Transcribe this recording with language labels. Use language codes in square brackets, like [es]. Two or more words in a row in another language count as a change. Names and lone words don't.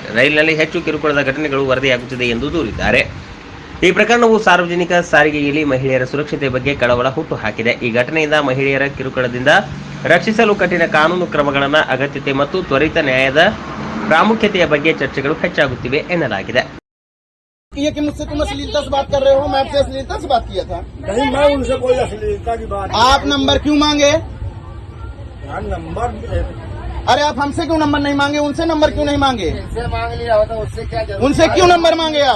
[kn] ರೈಲಿನಲ್ಲಿ ಹೆಚ್ಚು ಕಿರುಕುಳದ ಘಟನೆಗಳು ವರದಿಯಾಗುತ್ತಿದೆ ಎಂದು ದೂರಿದ್ದಾರೆ. ಈ ಪ್ರಕರಣವು ಸಾರ್ವಜನಿಕ ಸಾರಿಗೆಯಲ್ಲಿ ಮಹಿಳೆಯರ ಸುರಕ್ಷತೆಯ ಬಗ್ಗೆ ಕಳವಳ ಹುಟ್ಟುಹಾಕಿದೆ. ಈ ಘಟನೆಯಿಂದ ಮಹಿಳೆಯರ ಕಿರುಕುಳದಿಂದ ರಕ್ಷಿಸಲು ಕಠಿಣ ಕಾನೂನು ಕ್ರಮಗಳ ಅಗತ್ಯತೆ ಮತ್ತು ತ್ವರಿತ ನ್ಯಾಯದ ಪ್ರಾಮುಖ್ಯತೆಯ ಬಗ್ಗೆ ಚರ್ಚೆಗಳು ಹೆಚ್ಚಾಗುತ್ತಿವೆ ಎನ್ನಲಾಗಿದೆ. [hi] ये कि मुझसे तुम अश्लीलता से बात कर रहे हो, मैं आपसे अश्लीलता से बात किया था? नहीं, मैं उनसे कोई अश्लीलता की बात। आप नंबर क्यों मांगे? नंबर अरे आप हमसे क्यों नंबर नहीं मांगे? उनसे नंबर क्यों नहीं मांगे? इनसे मांग लिया होता, उससे क्या जरूरत? उनसे क्यों नंबर मांगे आप?